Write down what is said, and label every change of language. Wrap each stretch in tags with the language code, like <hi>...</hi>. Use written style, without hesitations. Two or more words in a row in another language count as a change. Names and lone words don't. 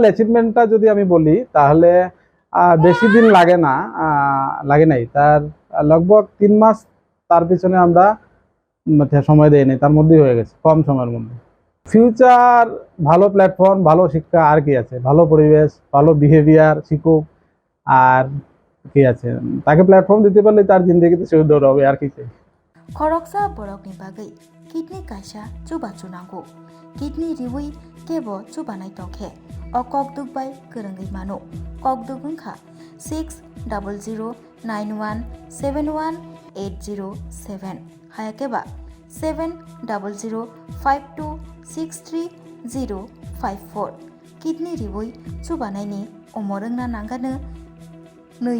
<bn>অ্যাচিভমেন্টটা যদি আমি বলি তাহলে বেশি দিন লাগে নাই তার লগভগ 3 মাস তার পিছনে আমরা সময় দেয়নি তার মধ্যেই হয়ে গেছে কম সময়ের মধ্যে ফিউচার ভালো প্ল্যাটফর্ম ভালো শিক্ষা আর কি আছে ভালো পরিবেশ ভালো বিহেভিয়ার শিখুক আর কি আছে তাকে প্ল্যাটফর্ম দিতে পারলে তার জিন্দগিতে সুন্দর হবে আর কি চাই</bn> <trp>খরকsa borokni bagui kidney kaisa chuba chunango kidney riwi kebo chubanai tongkhe o kokduk bai korongui mano kokduk wngkha 6009171807 hayakeba 7005263054 kidney riwi chubanaini umor wngna nangano 2</trp>